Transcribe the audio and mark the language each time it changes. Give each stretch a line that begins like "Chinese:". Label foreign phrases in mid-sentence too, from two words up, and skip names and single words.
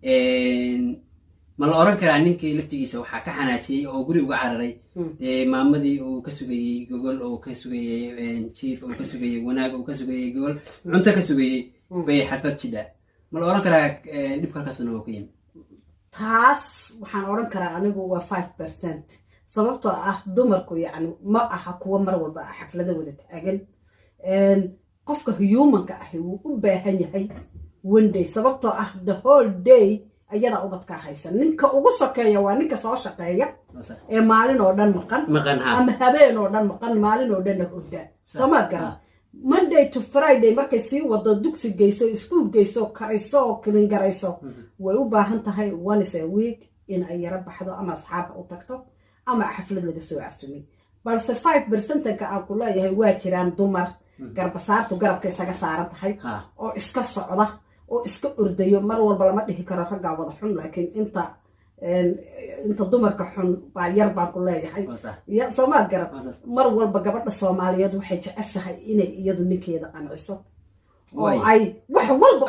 Somali: ma la oran karaa ninkii laftigiisa waxaa ka xanaajiyey oo guri uga cararay maamadii uu ka sugayey gogol oo ka sugayey jiif oo ka sugayey wanaag oo ka sugayey gogol cunto ka sugayey bay xalfad jidha ma la oran karaa dhibka halkaasuna waa ku yimi taas waxaan oran karaa anigu waa 5% sababtoo ah dumarku yacni ma aha kuwa mar walba xaflada wada taagan qofka humanka ahi wuu u baahan yahay
English: one day
Somali: sababtoo ah
English: the whole day
Somali: ayada ubadka haysan ninka ugu sokeeya waa ninka soo shaqeeya ee maalin oo dhan maqan ama habeen oo dhan maqan maalin oo dhan hurda soomaad garan
English: Monday to Friday
Somali: markay sii wado dugsi geyso school geyso kariso kilin garayso way u baahan tahay
English: once a week
Somali: in ay yara baxdo ama asxaab u tagto ama xaflad laga soo casumay balse 5% ka aan ku leeyahay waa jiraan dumar garbasaartu garabka isaga saaran tahay oo iska socda oo iska ordayo mar walba lama dhihi karo ragga wada xun laakiin inta dumarka xun baa yar baan ku leeyahay ya Soomaad garab mar walba gabadha Soomaaliyeed waxay jeceshahay inay iyadu ninkeeda qanciso oo ay wax walba